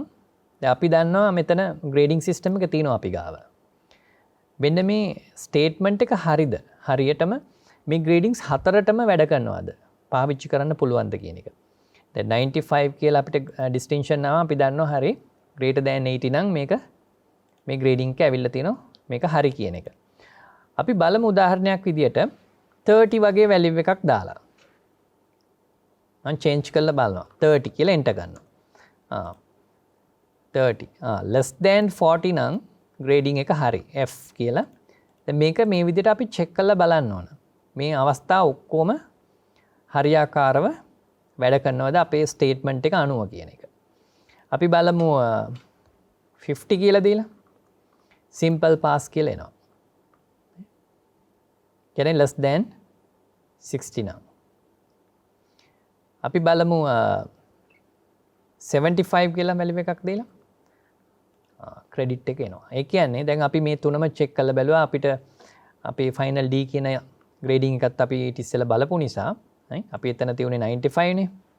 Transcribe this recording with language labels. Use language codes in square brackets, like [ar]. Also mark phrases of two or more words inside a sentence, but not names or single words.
[si] දැන් අපි දන්නවා මෙතන [en] grading system [si] එක තියෙනවා අපි ගාව. මෙන්න මේ statement එක හරිද? හරියටම මේ gradings හතරටම වැඩ කරනවද? පාවිච්චි කරන්න පුළුවන්ද කියන එක. දැන් 95 කියලා අපිට distinction ආවා අපි දන්නවා හරි [en] greater than 80 [si] නම් මේක මේ grading එක ඇවිල්ලා තියෙනවා මේක හරි කියන එක. අපි බලමු උදාහරණයක් විදියට 30 වගේ value එකක් දාලා. මම change කරලා බලනවා 30 කියලා enter කරනවා. 30 [en] less than 40 [si] නම් grading එක හරි F කියලා. දැන් මේක මේ විදිහට අපි check කරලා බලන්න ඕන. මේ අවස්ථා ඔක්කොම හරියාකාරව වැඩ කරනවද අපේ statement එක අනුව කියන එක. අපි බලමු 50 කියලා දීලා [en] simple pass [si] කියලා එනවා. කියන්නේ [en] less than 60 [si] නම්. අපි බලමු 75 කියලා value එකක් දීලා credit එක එනවා. ඒ කියන්නේ දැන් අපි මේ තුනම check කරලා බැලුවා අපිට අපේ final D කියන grading එකත් අපි ඊට ඉස්සෙල්ලා බලපු නිසා අපි එතන තියුනේ 95 නේ.